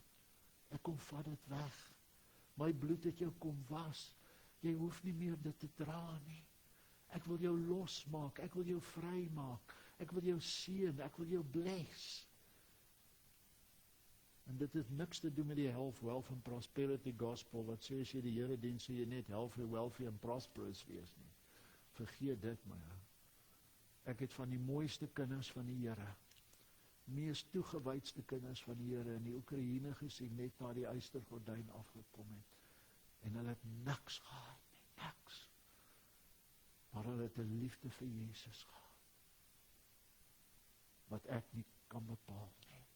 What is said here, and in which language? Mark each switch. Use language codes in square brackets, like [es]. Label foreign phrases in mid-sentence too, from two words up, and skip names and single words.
[af] Ek kom vat dit weg. My bloed het jou kom was. Jy hoef nie meer dit te dra nie. Ek wil jou losmaak, ek wil jou vry maak, ek wil jou seën, ek wil jou bless. En dit het niks te doen met die [en] health, wealth and prosperity gospel, [af] wat sê as jy die Here dien, sê jy net [en] healthy, wealthy and prosperous [af] wees nie. Vergeet dit maar. Ek het van die mooiste kinders van die Here, mees toegewydste kinders van die Here in die Oekraïne gesien, net na die ystergordyn afgekom het. En hulle het niks gehad nie, niks. Maar hulle het 'n liefde vir Jesus gehad, wat ek nie kan bepaal nie.